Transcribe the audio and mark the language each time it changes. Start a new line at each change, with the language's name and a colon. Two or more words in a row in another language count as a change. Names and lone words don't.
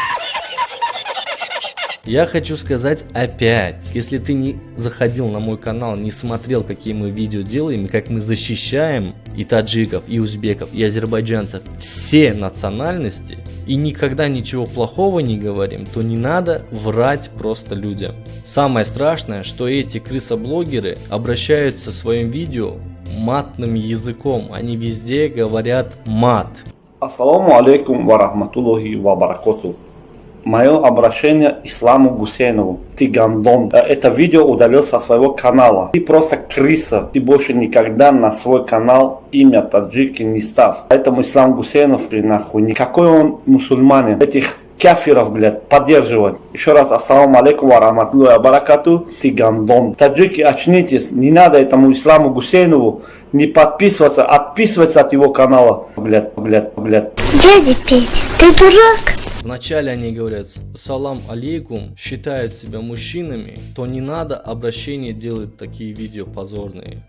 Russian: Я хочу сказать опять, если ты не заходил на мой канал, не смотрел, какие мы видео делаем, и как мы защищаем и таджиков, и узбеков, и азербайджанцев, все национальности, и никогда ничего плохого не говорим, то не надо врать просто людям. Самое страшное, что эти крысоблогеры обращаются в своем видео матным языком, они везде говорят мат.
Arabic: السلام عليكم ورحمة الله وبركاته.
Russian: Мое обращение Исламу Гусейнову. Ты гандон. Это видео удалил со своего канала. Ты просто крыса. Ты больше никогда на свой канал имя таджики не ставь. Поэтому Ислам Гусейнов, ты нахуй. Никакой он мусульманин. Этих кафиров, блядь, поддерживать. Еще раз,
Arabic: السلام عليكم ورحمة الله وبركاته,
Russian: ты гандон. Таджики, очнитесь, не надо этому Исламу Гусейнову не подписываться, отписываться от его канала. Блядь. Дядя Петя, ты дурак? Вначале они говорят
Arabic: سلام عليكم,
Russian: считают себя мужчинами, то не надо обращение делать такие видео позорные.